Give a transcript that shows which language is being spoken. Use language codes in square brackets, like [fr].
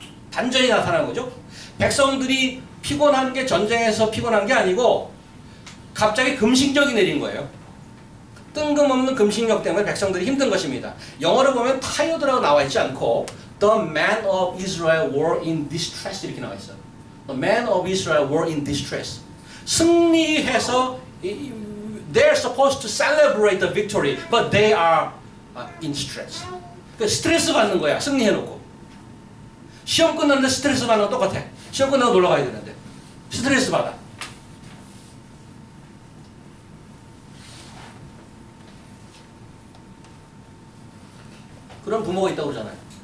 [ko] 반전이 나타나는 거죠. 백성들이 피곤한 게 전쟁에서 피곤한 게 아니고 갑자기 금식력이 내린 거예요. 뜬금없는 금식력 때문에 백성들이 힘든 것입니다. 영어로 보면 tired라고 나와 있지 않고 [en] The men of Israel were in distress [ko] 이렇게 나와 있어요. [en] The men of Israel were in distress. [ko] 승리해서 [en] they're supposed to celebrate the victory, but they are in stress. [ko] 그러니까 스트레스 받는 거야. 승리해놓고. 시험 끝났는데 스트레스 받는 거 똑같아. 시험 끝나고 놀러 가야 되는데 스트레스 받아. 그런 부모가 있다고 그러잖아요.